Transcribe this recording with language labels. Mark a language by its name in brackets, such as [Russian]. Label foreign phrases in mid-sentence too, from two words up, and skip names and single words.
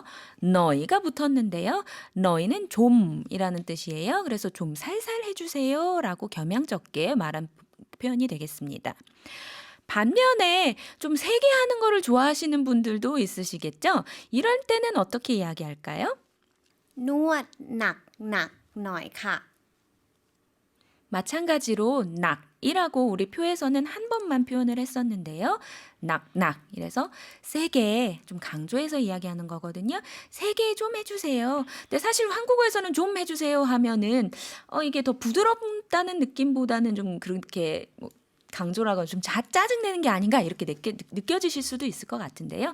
[Korean] 너희가 붙었는데요. 너희는 좀이라는 뜻이에요. 그래서 좀 살살 해주세요라고 겸양적게 말한 표현이 되겠습니다. 반면에 좀 세게 하는 거를 좋아하시는 분들도 있으시겠죠? 이럴 때는 어떻게 이야기할까요? [Thai] นวดหนักหนักหน่อยค่ะ [Korean] 마찬가지로 낙이라고 우리 표에서는 한 번만 표현을 했었는데요. 낙낙 이래서 세게 좀 강조해서 이야기하는 거거든요. 세게 좀 해주세요. 근데 사실 한국어에서는 좀 해주세요 하면은 이게 더 부드럽다는 느낌보다는 좀 그렇게 강조라고 좀 짜증내는 게 아닌가 이렇게 느껴지실 수도 있을 것 같은데요.